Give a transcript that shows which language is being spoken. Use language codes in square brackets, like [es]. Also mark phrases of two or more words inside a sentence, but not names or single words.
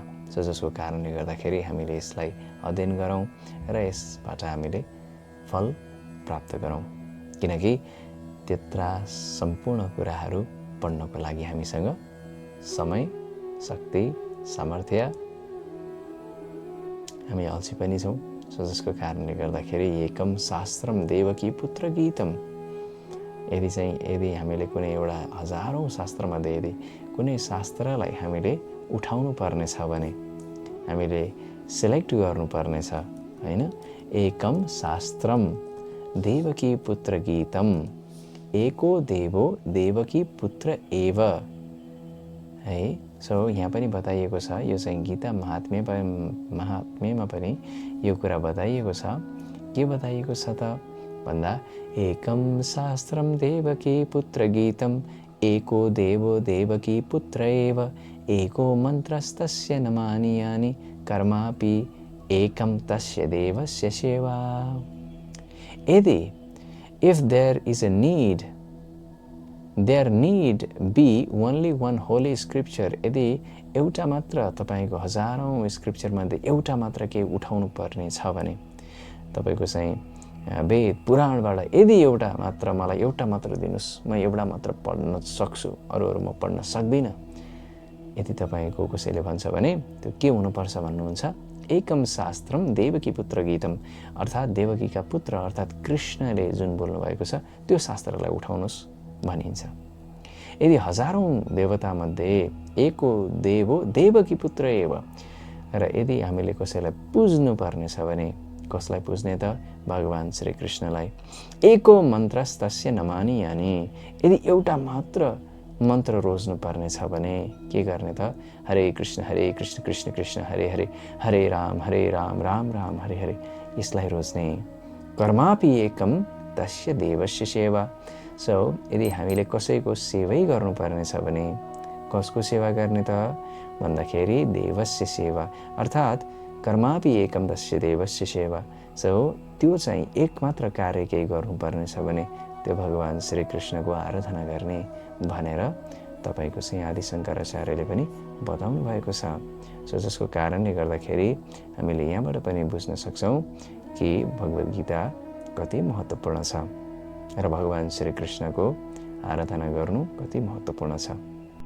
[ne] सो जसको कारणले गर्दाखेरि हामीले यसलाई अध्ययन गरौँ र यसबाट हामीले फल प्राप्त गरौँ, किनकि त्यत्रा सम्पूर्ण कुराहरू पढ्नको लागि हामीसँग समय, शक्ति, सामर्थ्य, हामी अल्छी पनि छौँ। [sa] सो जसको कारणले गर्दाखेरि एकम शास्त्रम देवकी पुत्र गीतम, [ne] यदि हामीले कुनै एउटा हजारौँ शास्त्रमध्ये यदि कुनै शास्त्रलाई हामीले उठाउनु पर्नेछ भने हामीले सिलेक्ट गर्नुपर्नेछ, होइन? [sa] एकम शास्त्रम देवकी पुत्र गीतम एको देवो देवकी पुत्र एव, [ne] है। सो यहाँ पनि बताइएको छ, यो चाहिँ गीता महात्म्यमा पनि यो कुरा बताइएको छ। के बताइएको छ त भन्दा [sa] एकम शास्त्रम देवकी पुत्र गीतम एको देवो देवकी पुत्र एव एको मन्त्रस्तस्य न मानीयानि कर्मापि एकम तस्य देवस्य सेवा। [en] यदि if there is a need, there need be only one holy scripture, [ne] यदि एउटा मात्र तपाईको हजारौं स्क्रिप्चर मध्ये एउटा मात्र के उठाउनु पर्ने छ भने तपाईको चाहिँ वेद पुराणबाट यदि एउटा मात्र मलाई एउटा मात्र दिनुस्, म एउटा मात्र पढ्न सक्छु, अरूहरू म पढ्न सक्दिन, यदि तपाईको कसैले भन्छ भने त्यो के हुनुपर्छ भन्नुहुन्छ? [sa] एकम शास्त्रम देवकी पुत्र गीतम, [ne] अर्थात् देवकीका पुत्र अर्थात् कृष्णले जुन बोल्नु भएको छ त्यो शास्त्रलाई उठाउनुस् भनिन्छ। यदि हजारौं देवता मध्ये [sa] एको देवो देवकी पुत्र एव, [ne] र यदि हामीले कसैलाई पुज्नु पर्ने छ भने कसलाई पुज्ने त? भगवान श्री कृष्णलाई। [sa] एको मन्त्रस्तस्य न मानीयानि, [ne] यदि एउटा मात्र मन्त्र रोज्नु पर्ने छ भने के गर्ने त? [sa] हरे कृष्ण कृष्ण कृष्ण हरे हरे, हरे राम राम राम हरे हरे, [ne] यसलाई रोज्ने। [sa] कर्मापि एकम तस्य देवस्य सेवा। [ne] सो यदि हामीले कसैको सेवै गर्नुपर्ने छ भने कसको सेवा गर्ने त भन्दाखेरि [sa] देवस्य सेवा, [ne] अर्थात् [sa] कर्मापि एकम तस्य देवस्य सेवा। [ne] सो त्यो चाहिँ एक मात्र कार्य केही गर्नुपर्ने छ भने त्यो भगवान श्री कृष्णको आराधना गर्ने भनेर तपाईको चाहिँ आदि शङ्कराचार्यले पनि बताउनु भएको छ। सो जसको कारणले गर्दाखेरि हामीले यहाँबाट पनि बुझ्न सक्छौँ कि भगवद गीता कति महत्त्वपूर्ण छ र भगवान श्री कृष्णको आराधना गर्नु कति महत्त्वपूर्ण छ।